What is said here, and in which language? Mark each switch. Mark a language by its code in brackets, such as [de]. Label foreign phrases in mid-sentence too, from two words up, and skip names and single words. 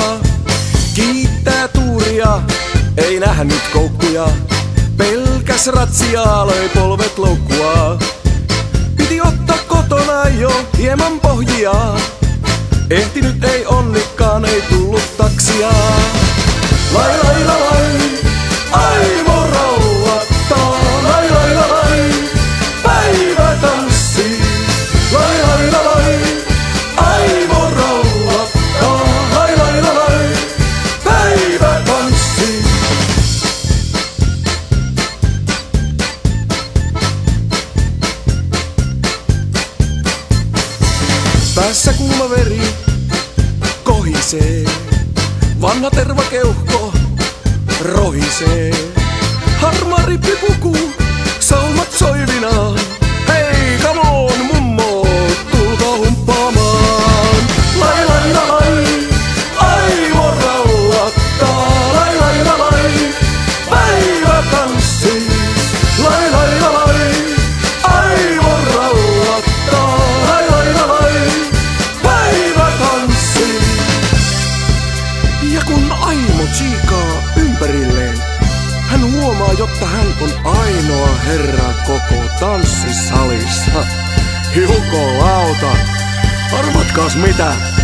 [fi] Kiittää tuuria, ei nähnyt koukkuja. Pelkäs ratsiaa, löi polvet loukkua. Piti ottaa kotona jo hieman pohjia. Ehtinyt ei onnikaan, ei tullut taksia. Lai lai la lai, Aimo rauhattaa. Lai lai la lai, päivä tanssii. Lai lai la lai, Aimo rauhattaa. Lai lai la lai, päivä tanssii. Päässä kuuma veri kohisee. Vanha tervakeuhko rohisee. Harmaa rippipuku, saumat soivinaan. Hei, [en] come on [fi] mummo, tulkaa humppaamaan. Lai lai la lai, Aimo rauhattaa. Lai lai la lai, päivä tanssii. Lai lai la lai, Aimo rauhattaa. Lai lai la lai, päivä tanssii. Ja kun Aimo tsiikaa ympärilleen, hän huomaa, jotta hän on ainoa herra koko tanssisalissa. Jukolauta, arvatkaas mitä?